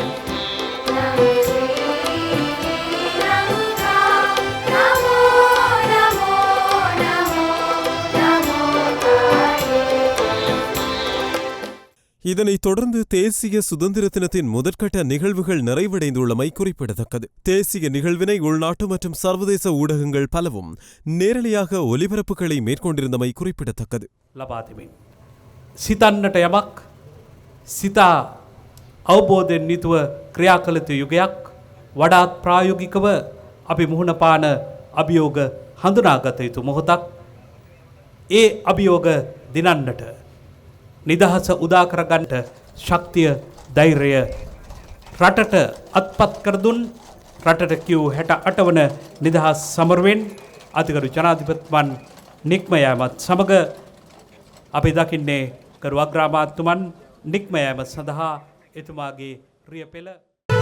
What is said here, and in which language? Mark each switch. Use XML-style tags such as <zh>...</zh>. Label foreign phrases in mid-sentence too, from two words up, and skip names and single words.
<ta>இதனைத் தொடர்ந்து தேசிய சுதந்திர தினத்தின் முதற்கட்ட நிகழ்வுகள் நிறைவடைந்துள்ளமை குறிப்பிடத்தக்கது. தேசிய நிகழ்வினை உள்நாட்டு மற்றும் சர்வதேச ஊடகங்கள் பலவும் நேரடியாக ஒலிபரப்புகளை மேற்கொண்டிருந்தமை குறிப்பிடத்தக்கது.</ta> <si>සිතන්නට යමක් සිතා අවබෝධයෙන් නිතුව ක්‍රියා කළ යුතු යුගයක් වඩාත් ප්‍රායෝගිකව අපි මුහුණ පාන අභියෝග හඳුනාගත යුතු මොහොතක්. ඒ අභියෝග දිනන්නට නිදහස උදා කරගන්නට ශක්තිය ධෛර්යය රටට අත්පත් කර දුන් රටට කියූ 68 වන නිදහස් සමරුවෙන් අතිගරු ජනාධිපතිතුමන් නික්ම යාමත් සමග අපි දකින්නේ කරු අග්‍රාමාත්‍යතුමන් නික්ම යාම සඳහා එතුමාගේ රිය පෙළ</si>